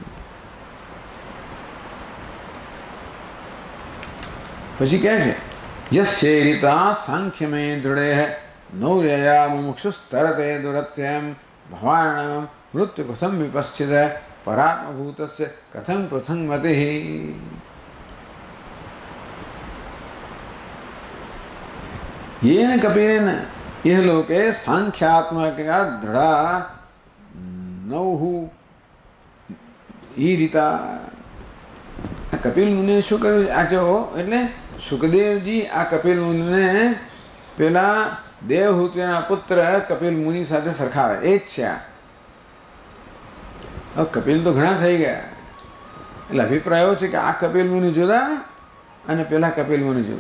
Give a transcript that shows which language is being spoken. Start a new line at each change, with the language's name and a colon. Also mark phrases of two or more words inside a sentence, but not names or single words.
Gujarati: પછી કહે છે
Sanskrit: યસ્યૈરિતા સાંખ્યમે દૃઢે નૌર્યયા મુમુક્ષુસ્તરતે દુરત્યમ ભવાણમ મૃત્યુ પ્રથમ વિપશ્ચિત પરાત્મભૂતસ્ય કથમ પ્રથમ મતિઃ. येन कपिलेन यह लोके सांख्यात्मका दृढ़ा नौहु ईरिता.
Gujarati: કપિલ મુનિએ શું કર્યું? આ જો એટલે સુખદેવજી આ કપિલ મુનિને પેલા દેવહૂતિના પુત્ર કપિલ મુનિ સાથે સરખાવે. એ જ છે. આ કપિલ તો ઘણા થઈ ગયા, એટલે અભિપ્રાયો છે કે આ કપિલ મુનિ જુદા અને પેલા કપિલ મુનિ જુદા.